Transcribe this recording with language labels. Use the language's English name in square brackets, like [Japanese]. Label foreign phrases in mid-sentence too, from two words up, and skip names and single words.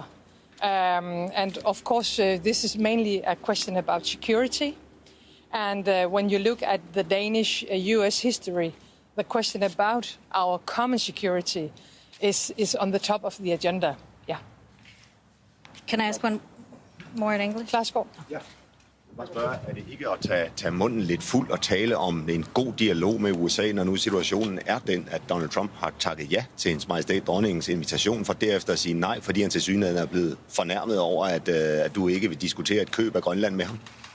[English] And of course, this is mainly a question about security. And when you look at the Danish-US history, the question about our common security is on the top of the agenda. Yeah. Can I ask one more in English? [Danish] Værsgo. Ja. Er det ikke at tage munden lidt fuld og tale om en god dialog med USA, når nu situationen er den, at Donald Trump har takket ja til hendes majestæt dronningens invitation, for derefter at sige nej, fordi han tilsyneladende er blevet fornærmet over, at du ikke vil diskutere et køb af Grønland med ham?